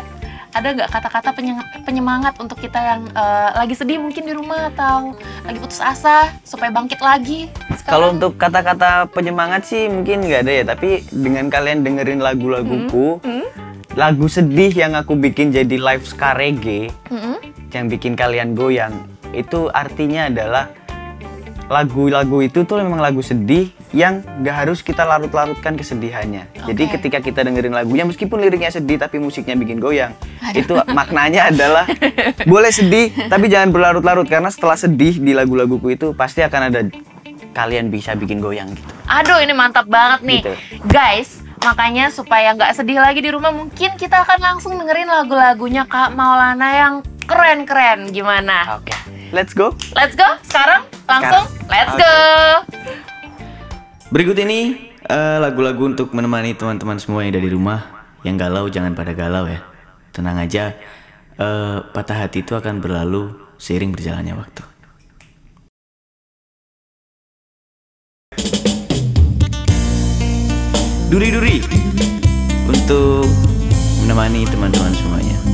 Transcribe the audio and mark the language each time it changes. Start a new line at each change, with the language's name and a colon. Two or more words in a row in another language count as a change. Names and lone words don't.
Indonesian: Ada nggak kata-kata penyemangat untuk kita yang lagi sedih mungkin di rumah atau lagi putus asa supaya bangkit lagi? Kalau untuk kata-kata penyemangat sih mungkin nggak ada ya, tapi dengan kalian dengerin lagu-laguku, lagu sedih yang aku bikin jadi live ska reggae, yang bikin kalian goyang, itu artinya adalah lagu-lagu itu tuh memang lagu sedih yang gak harus kita larut-larutkan kesedihannya. Jadi ketika kita dengerin lagunya, meskipun liriknya sedih tapi musiknya bikin goyang, itu maknanya adalah boleh sedih tapi jangan berlarut-larut, karena setelah sedih di lagu-laguku itu pasti akan ada kalian bisa bikin goyang gitu. Aduh, ini mantap banget nih gitu. Guys, makanya supaya nggak sedih lagi di rumah, mungkin kita akan langsung dengerin lagu-lagunya Kak Maulana yang keren-keren. Gimana? Oke.
English: Let's go. Let's go.
Indonesian: Sekarang langsung.
English: Let's go.
Indonesian: Berikut ini lagu-lagu untuk menemani teman-teman semua yang ada di rumah. Yang galau jangan pada galau ya. Tenang aja. Patah hati itu akan berlalu seiring berjalannya waktu. Duri-duri untuk menemani teman-teman semuanya.